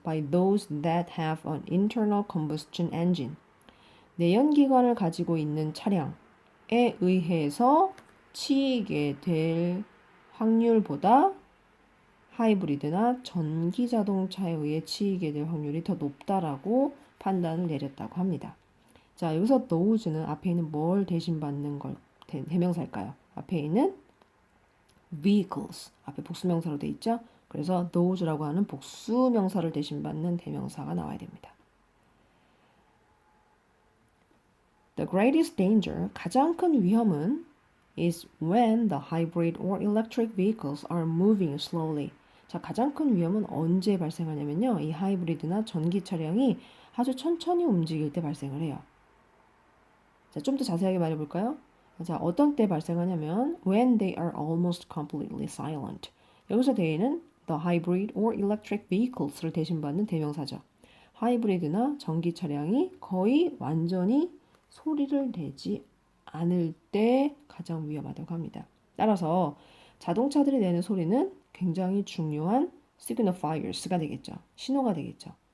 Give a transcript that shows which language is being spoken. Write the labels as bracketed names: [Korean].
[English] those that have an internal combustion engine. [Korean] 내연기관을 가지고 있는 차량에 의해서 치이게 될 확률보다 하이브리드나 전기 자동차에 의해 치이게 될 확률이 더 높다라고 판단을 내렸다고 합니다. 자, 여기서 those는 앞에 있는 뭘 대신받는 걸 대명사일까요? 앞에 있는 vehicles, 앞에 복수명사로 돼 있죠? 그래서 those라고 하는 복수명사를 대신받는 대명사가 나와야 됩니다. [English] The greatest danger, [Korean] 가장 큰 위험은 [English] is when the hybrid or electric vehicles are moving slowly. [Korean] 자, 가장 큰 위험은 언제 발생하냐면요. 이 하이브리드나 전기 차량이 아주 천천히 움직일 때 발생을 해요. 자, 좀 더 자세하게 말해볼까요? 자, 어떤 때 발생하냐면 [English] when they are almost completely silent. [Korean] 여기서 대에는 [English] the hybrid or electric vehicles [Korean] 를 대신받는 대명사죠. 하이브리드나 전기 차량이 거의 완전히 소리를 내지 않을 때 가장 위험하다고 합니다. 따라서 자동차들이 내는 소리는 굉장히 중요한 signifiers가 되겠죠. 신호가 되겠죠.